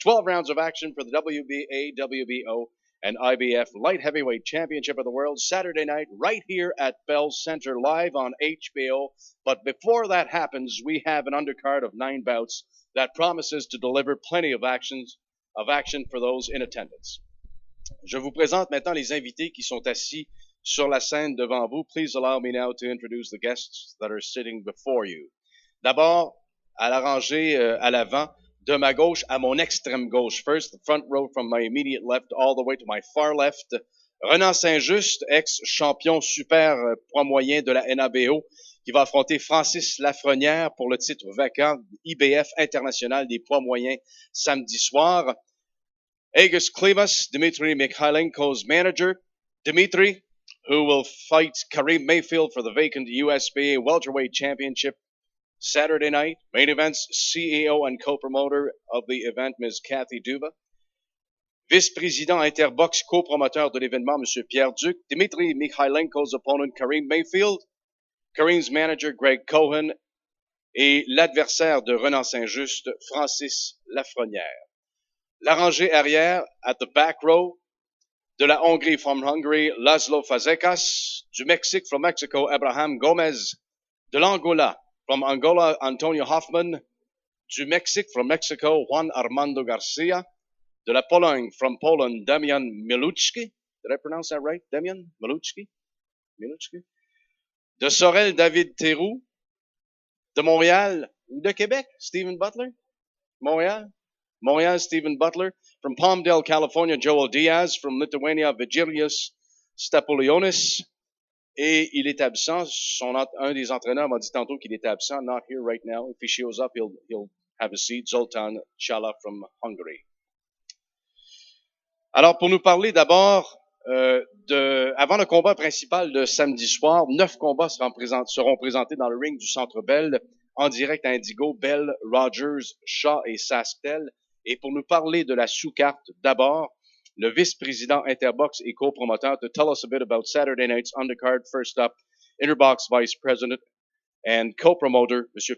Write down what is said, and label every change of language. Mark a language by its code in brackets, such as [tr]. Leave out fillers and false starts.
[en] 12 rounds of action for the WBA, WBO, and IBF Light Heavyweight Championship of the World Saturday night right here at Bell Center live on HBO. But before that happens, we have an undercard of 9 bouts that promises to deliver plenty of action for those in attendance. [fr] Je vous présente maintenant les invités qui sont assis sur la scène devant vous. [en] Please allow me now to introduce the guests that are sitting before you. [fr] D'abord, à la rangée à l'avant, de ma gauche à mon extrême gauche. [en] First, the front row from my immediate left all the way to my far left. [fr] Renan Saint-Just, ex-champion super poids moyen de la NABO, qui va affronter Francis Lafrenière pour le titre vacant IBF international des poids moyens samedi soir. [en] Agus Klimas, Dmitry Mikhaylenko's manager. Dmitry, who will fight Karim Mayfield for the vacant USBA welterweight championship Saturday night. Main Events CEO and co-promoter of the event, Ms. Kathy Duba. [fr] Vice-président Interbox, co-promoteur de l'événement, M. [en] Pierre Duc. Dmitry Mikhaylenko's opponent, Karim Mayfield. Karim's manager, Greg Cohen. [fr] Et l'adversaire de [en] Renan Saint-Just, Francis Lafrenière. [fr] La rangée arrière, [en] at the back row, [fr] de la Hongrie [en] from Hungary, [fr] Laszlo Fazekas. Du Mexique [en] from Mexico, [fr] Abraham Gomez. De l'Angola [en] from Angola, [fr] Antonio Hoffman. Du Mexique [en] from Mexico, [fr] Juan Armando Garcia. De la Pologne [en] from Poland, [fr] Damian Miluchki. [en] Did I pronounce that right? [fr] Damian Miluchki? Miluchki. De Sorel, David Théroux. De Montréal ou de Québec, Stephen Butler. Montréal, Stephen Butler. [en] From Palmdale, California, Joel Diaz. From Lithuania, Vigilius Stapolionis. [fr] Et il est absent. Un des entraîneurs m'a dit tantôt qu'il était absent. [en] Not here right now. If he shows up, he'll have a seat. Zoltan Chala from Hungary. [fr] Alors, pour nous parler d'abord avant le combat principal de samedi soir, 9 combats seront présentés dans le ring du Centre Bell, en direct à Indigo, Bell, Rogers, Shaw et Sasktel. Et pour nous parler de la sous-carte, d'abord, le vice-président Interbox et co-promoteur, [en] to tell us a bit about Saturday night's undercard. First up, Interbox vice president and co-promoter, M.